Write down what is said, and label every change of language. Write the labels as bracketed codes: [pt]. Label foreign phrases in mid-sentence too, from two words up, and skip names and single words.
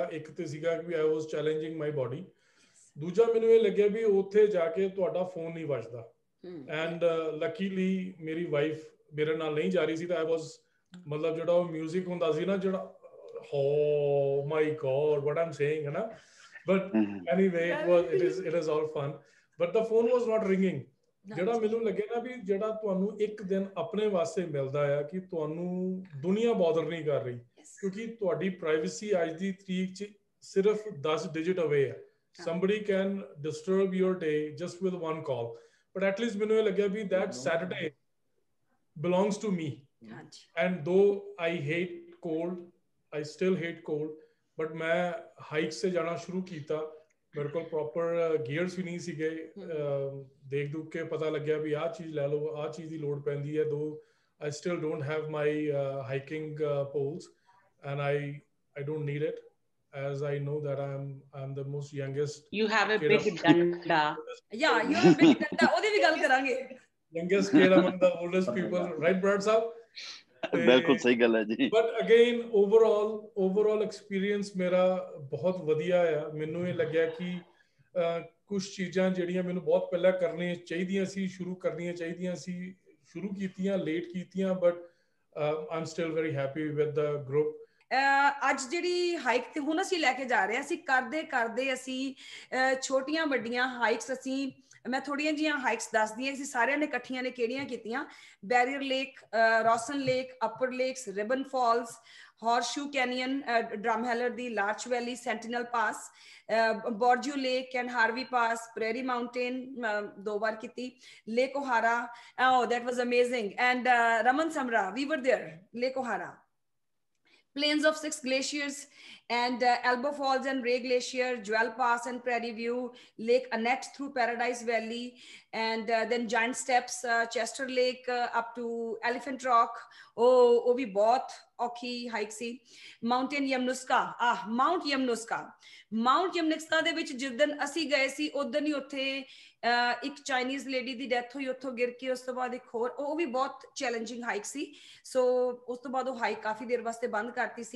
[pa] ਇੱਕ ਤੇ ਸੀਗਾ ਕਿ [en] I was challenging my body, [pa] ਦੂਜਾ ਮੈਨੂੰ ਇਹ ਲੱਗਿਆ ਵੀ ਉੱਥੇ ਜਾ ਕੇ ਤੁਹਾਡਾ ਫੋਨ ਨਹੀਂ ਵੱਜਦਾ। [en] And luckily [pa] ਮੇਰੀ ਵਾਈਫ ਮੇਰੇ ਨਾਲ ਨਹੀਂ ਜਾ ਰਹੀ ਸੀ, ਤਾਂ [en] I was [pa] ਮਤਲਬ ਜਿਹੜਾ ਉਹ ਮਿਊਜ਼ਿਕ ਹੁੰਦਾ ਸੀ ਨਾ, ਜਿਹੜਾ [en] Oh my God what I'm saying, [pa] ਹੈ ਨਾ। [en] But anyway, it is all fun. But the phone was not ringing. [pa] ਜਿਹੜਾ ਮੈਨੂੰ ਲੱਗੇ ਨਾ ਵੀ ਜਿਹੜਾ ਤੁਹਾਨੂੰ ਇੱਕ ਦਿਨ ਆਪਣੇ ਵਾਸਤੇ ਮਿਲਦਾ ਆ ਕਿ ਤੁਹਾਨੂੰ ਦੁਨੀਆ ਬੋਦਰ ਨਹੀਂ ਕਰ ਰਹੀ, ਕਿਉਂਕਿ ਤੁਹਾਡੀ ਪ੍ਰਾਈਵੇਸੀ ਅੱਜ ਦੀ ਤਰੀਕ 'ਚ ਸਿਰਫ 10 [en] digit away [pa] ਹੈ। [en] somebody can disturb your day just with one call. But at least [pa] ਮੈਨੂੰ ਇਹ ਲੱਗਿਆ ਵੀ [en] that Saturday belongs to me. And though I hate cold, I still hate cold, but [hi] मैं hikes से जाना शुरू किया. मेरे को [en] proper gears [hi] भी नहीं सीखे. [pa] ਦੇਖ ਦੁੱਖ ਕੇ ਪਤਾ ਲੱਗ ਗਿਆ ਭੀ ਆ ਚੀਜ਼ ਲੈ ਲੋ, ਆ ਚੀਜ਼ ਕੀ ਲੋੜ ਪੈਂਦੀ ਹੈ. [en] Though I still don't have my hiking poles, and I don't need it, as I know that I'm the most youngest. You have a big danda. Yeah, you have a big danda. [pa] ਉਹਦੀ ਵੀ ਗੱਲ ਕਰਾਂਗੇ. [en] Youngest kid among the oldest people, right, Brad Saab? [pa] ਬਿਲਕੁਲ ਸਹੀ ਗੱਲ ਹੈ ਜੀ. [en] But again, overall experience [pa] ਮੇਰਾ ਬਹੁਤ ਵਧੀਆ ਆ. ਮੈਨੂੰ ਇਹ ਲੱਗਿਆ ਕਿ ਕੁਝ ਚੀਜ਼ਾਂ ਜਿਹੜੀਆਂ ਮੈਨੂੰ ਬਹੁਤ ਪਹਿਲਾਂ ਕਰਨੀਆਂ ਚਾਹੀਦੀਆਂ ਸੀ, ਸ਼ੁਰੂ ਕਰਨੀਆਂ ਚਾਹੀਦੀਆਂ ਸੀ, ਸ਼ੁਰੂ ਕੀਤੀਆਂ, ਲੇਟ ਕੀਤੀਆਂ, [en] but I'm still very happy with the group. [pa] ਅੱਜ ਜਿਹੜੀ ਹਾਈਕ ਤੇ ਹੁਣ ਅਸੀਂ ਲੈ ਕੇ ਜਾ ਰਹੇ ਹਾਂ, ਅਸੀਂ ਕਰਦੇ ਅਸੀਂ ਛੋਟੀਆਂ ਵੱਡੀਆਂ ਹਾਈਕਸ, ਅਸੀਂ ਮੈਂ ਥੋੜੀਆਂ ਜੀਆਂ ਹਾਈਕਸ ਦੱਸਦੀ ਹਾਂ, ਅਸੀਂ ਸਾਰਿਆਂ ਨੇ ਇਕੱਠੀਆਂ ਨੇ ਕਿਹੜੀਆਂ ਕੀਤੀਆਂ. ਬੈਰੀਅਰ ਲੇਕ, ਰੋਸਨ ਲੇਕ, ਅਪਰ ਲੇਕਸ, ਰਿਬਨ ਫਾਲਸ, Horseshoe Canyon, Drumheller ਦੀ ਲਾਰਚ ਵੈਲੀ, ਸੈਂਟੀਨਲ ਪਾਸ, ਬੋਰਜੂ ਲੇਕ ਐਂਡ ਹਾਰਵੀ ਪਾਸ, ਪ੍ਰੇਰੀ ਮਾਊਂਟੇਨ 2 ਵਾਰ ਕੀਤੀ, ਲੇਕ ਓਹਾਰਾ, [en] oh that was amazing, and Raman Samra, we were there, Lake Ohara. Plains of 6 glaciers and Elbow Falls and Ray Glacier, Jewel Pass and Prairie View, Lake Annette through Paradise Valley, and then Giant Steps, Chester Lake up to Elephant Rock. [pa] ਉਹ ਵੀ ਬਹੁਤ ਔਖੀ ਹਾਈਕ ਸੀ. ਮਾਊਂਟੇਨ ਯਮਨੁਸਕਾ, ਮਾਊਂਟ ਯਮਨੁਸਕਾ ਦੇ ਵਿੱਚ ਜਿਸ ਦਿਨ ਅਸੀਂ ਗਏ ਸੀ ਉਦੋਂ ਹੀ ਉੱਥੇ ਇੱਕ [en] Chinese lady [pa] ਦੀ ਡੈਥ ਹੋਈ ਉੱਥੋਂ ਗਿਰ ਕੇ. ਉਸ ਤੋਂ ਬਾਅਦ ਇੱਕ ਹੋਰ, ਉਹ ਵੀ ਬਹੁਤ [en] challenging hike [pa] ਸੀ. ਸੋ ਉਸ ਤੋਂ ਬਾਅਦ ਉਹ ਹਾਈਕ ਕਾਫੀ ਦੇਰ ਵਾਸਤੇ ਬੰਦ ਕਰਤੀ ਸੀ.